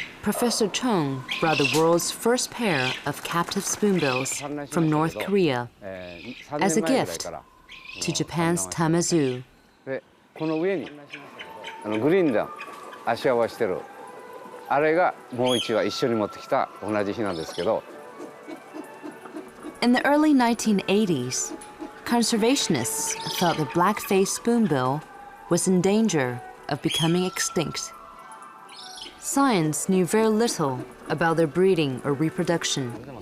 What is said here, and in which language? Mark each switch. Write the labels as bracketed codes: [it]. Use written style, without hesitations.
[en] Professor Chung brought the world's first pair of captive spoonbills from North Korea as a gift to Japan's Tamazu. [ja] この上にグリーンの足合わせてるあれがもう一羽一緒に持ってきた同じ日なんですけど。 [en] In the early 1980s, conservationists thought the black-faced spoonbill was in danger of becoming extinct. Science knew very little about their breeding or reproduction.